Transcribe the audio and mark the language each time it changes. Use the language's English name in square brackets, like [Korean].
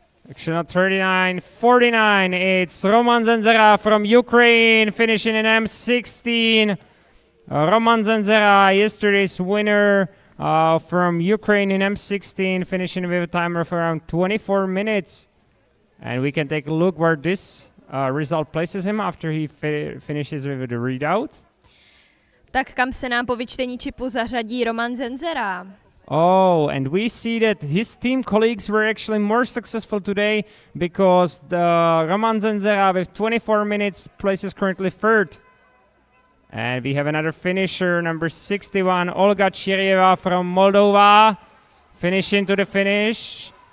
[English] Actually not 39, 49. It's Roman Zenzera from Ukraine, finishing in M16. Roman Zenzera, yesterday's winner from Ukraine in M16, finishing with a timer of around 24 minutes. And we can take a look where this result places him after he finishes with the readout. [Czech] Tak kam se nám po vyčtení čipu zařadí Roman Zenzera? [English] Oh, and we see that his team colleagues were actually more successful today because the Roman Zenzera with 24 minutes places currently third. And we have another finisher, number 61, Olga Chirieva from Moldova, finishing to the finish.